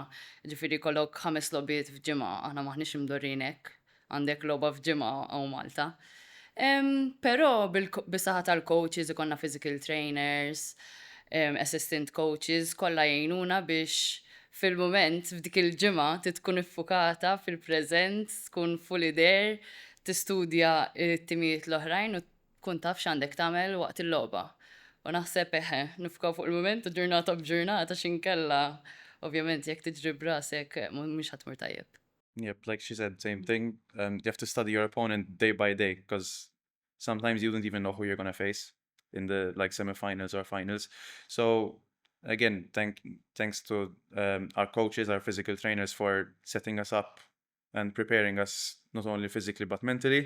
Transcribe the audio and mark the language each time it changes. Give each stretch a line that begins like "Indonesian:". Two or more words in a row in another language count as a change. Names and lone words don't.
Maltese: Ġifieri kollok 5 logħbiet f'ġimgħa, aħna maħniex imdorrinek, għandek logħba f'ġimgħa hawn Malta. Però bis-saħħa tal-coaches ikonna
English: physical trainers, assistant coaches,
Maltese: kollha jgħinuna biex fil-moment f'dik il-ġimgħa tkun iffukata fil-preżent, tkun
English: fully there,
Maltese: tistudja t-timijiet l-oħrajn u tkun taf x'għandek tagħmel waqt il-logħba. U naħseb nifkaw fuq il-moment u ġurnata b'ġurnata x'inkella ovvjament jekk tiġri b'rasek mhux ħadd mur tajjeb.
English: Yep, like she said, same thing. You have to study your opponent day by day because sometimes you don't even know who you're going to face in the semifinals or finals. So again, thanks to our coaches, our physical trainers for setting us up and preparing us not only physically but mentally.